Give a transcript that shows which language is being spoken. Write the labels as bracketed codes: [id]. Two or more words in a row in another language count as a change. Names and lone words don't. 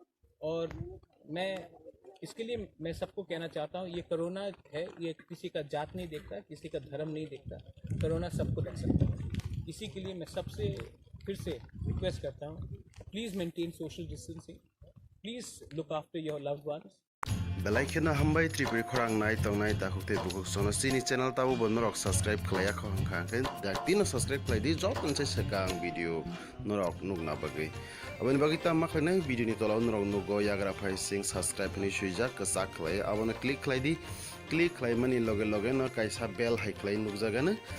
[hi] और मैं इसके लिए मैं सबको कहना चाहता हूँ, ये कोरोना है, ये किसी का जात नहीं देखता, किसी का धर्म नहीं देखता। कोरोना सबको लग सकता है। इसी के लिए मैं सबसे फिर से रिक्वेस्ट करता हूँ, [en] please maintain social distancing, please look after your loved ones. [trp] बेलाइखिना हामबाय त्रिपुरी खोरां नाय तंनाय दाखुते बुकुक सोना सिनी चैनल ताबो बनरक सब्सक्राइब खलाया खंखांखै दाक्तिनो सब्सक्राइब खलायदि जतन से सकां भिडियो नरक नुगना बगै अबनि बगै ता माखैना भिडियोनि तलाव नरक नुगो याग्रा फाइ सिं सब्सक्राइब नि सुइजा कसा खलाय अबनो क्लिक खलायदि क्लिक खलायमानि लगे लगे न कायसा बेल हाइ खलाय नुगजागानो